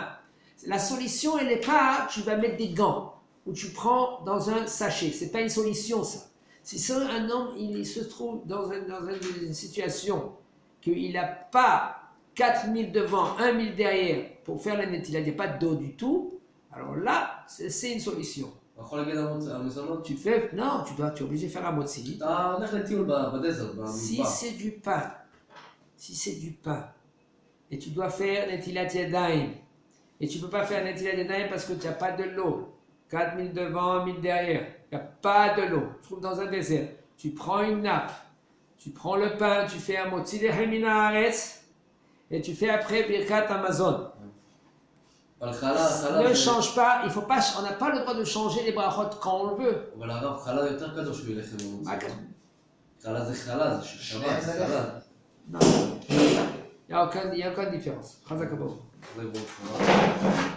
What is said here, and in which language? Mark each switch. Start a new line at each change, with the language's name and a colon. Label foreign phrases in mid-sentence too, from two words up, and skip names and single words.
French: La solution, elle n'est pas, tu vas mettre des gants ou tu prends dans un sachet. Ce n'est pas une solution, ça. Si un homme il se trouve dans une situation qu'il n'a pas 4 000 devant, 1 000 derrière pour faire la Netilat, il n'y a pas d'eau du tout, alors là, c'est une solution.
Hebrew: אתה יכול להגיד המזונות?
French: Tu fais, non, tu es obligé de faire un motzi.
Hebrew: אתה הולך לטיול בדזרט,
French: Si
Hebrew: במדבר.
French: c'est du pain, et tu dois faire
Hebrew: נטילת ידיים,
French: et tu ne peux pas faire
Hebrew: נטילת ידיים
French: parce que tu n'as pas de l'eau, 4 000 devant, 1 000 derrière, il n'y a pas de l'eau, tu te trouves dans un désert, tu prends une nappe, tu prends le pain, tu fais un motzi de
Hebrew: מן הארץ,
French: et tu fais après
Hebrew: ברכת המזון. אבל חלה
French: Ne
Hebrew: זה...
French: change pas, il faut pas, on n'a pas le droit de changer les brachot quand on le veut.
Hebrew: אבל הרב, חלה יותר קדוש מלחם המוצא. מה קרה? חלה זה חלה, זה של שבת, זה חלה.
French: Non, il n'y a aucune différence.
Hebrew: חזק אבו. זה בו.